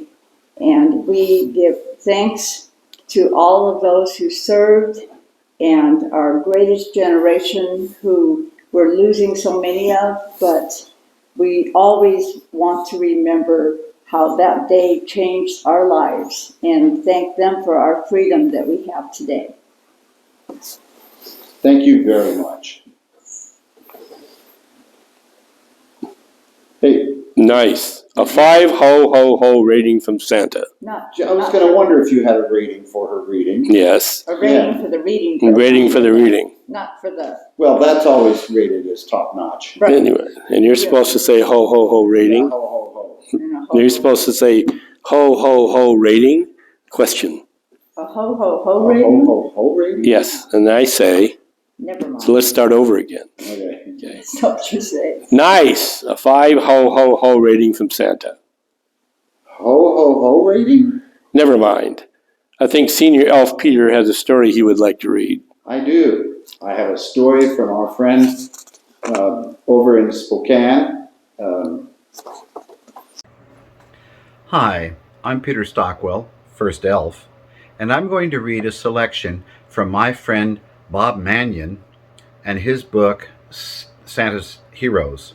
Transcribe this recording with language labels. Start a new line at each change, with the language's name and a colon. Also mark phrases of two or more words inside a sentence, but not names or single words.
English: And we give thanks to all of those who served and our greatest generation who we're losing so many of, but we always want to remember how that day changed our lives and thank them for our freedom that we have today. Thank you very much. Hey, Nice. A 5 ho ho ho rating from Santa. I was going to wonder if you had a rating for her reading. Yes. A rating for the reading. Rating for the reading. Not for the. Well, that's always rated as top notch. Right. Anyway, and you're supposed to say ho ho ho rating. Yeah, ho, ho, ho. You're supposed to say ho ho ho rating? Question. A ho ho ho Ho, rating? ho, ho rating? Yes, and I say, Never mind. so let's start over again. Okay. Okay. That's what you say. Nice. A 5 ho ho ho rating from Santa. Ho, ho, ho rating? Never mind. I think Senior Elf Peter has a story he would like to read. I do. I have a story from our friend over in Spokane. Hi, I'm Peter Stockwell, First Elf, and I'm going to read a selection from my friend Bob Mannion and his book, Santa's Heroes.